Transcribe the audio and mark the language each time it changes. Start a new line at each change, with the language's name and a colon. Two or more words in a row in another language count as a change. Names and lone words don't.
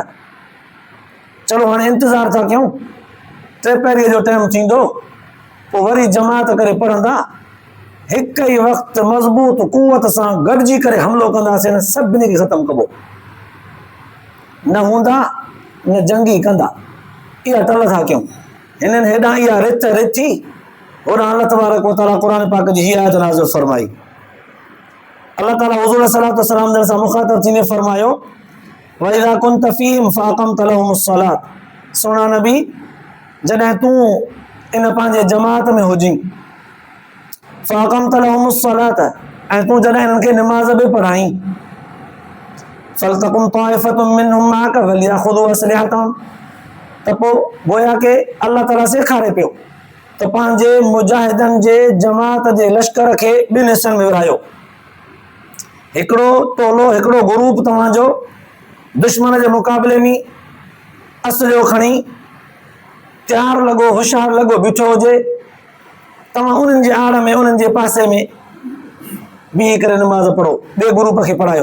Sindhi: चलो हाणे इंतज़ारु था कयूं, 3 पहिरीं जो टाइम थींदो पोइ वरी जमात करे पढ़ंदा, हिकु ई वक़्तु मज़बूत कुवत सां गॾिजी करे हमिलो कंदासीं, न सभिनी खे ख़तमु कबो, न हूंदा न जंगी कंदा। इहा टल था कयूं, हिननि हेॾां इहा रिथ रिथी, होॾां
Arabic: الله تبارك وتعالى
Sindhi: क़ुरान पाक जी हीअ आयत नाज़िल फरमाई। अल्लाह ताला हुज़ूर
Arabic: صلى الله عليه وسلم
Sindhi: सां मुख़ातब थींदे फरमायो
Arabic: وإذا كنت فيهم فأقمت لهم الصلاة,
Sindhi: सोना नबी जॾहिं तूं इन पंहिंजे जमात में हुजी,
Arabic: فأقمت لهم الصلاة,
Sindhi: ऐं तूं जॾहिं इन्हनि खे निमाज़ बि पढ़ाई,
Arabic: فلتقم طائفة منهم معك وليأخذوا أسلحتهم,
Sindhi: त पोइ गोया के अल्लाह ताला सेखारे पियो त पंहिंजे मुजाहिदनि जे जमात जे लश्कर खे ॿिनि हिसनि में विरहायो। हिकिड़ो टोलो, हिकिड़ो ग्रुप तव्हांजो दुश्मन जे मुक़ाबले में असलियो खणी तयारु लॻो, होशियारु लॻो बीठो हुजे, तव्हां उन्हनि जे आड़ में, उन्हनि जे पासे में बीही करे नमाज़ पढ़ो, ॿिए ग्रुप खे पढ़ायो।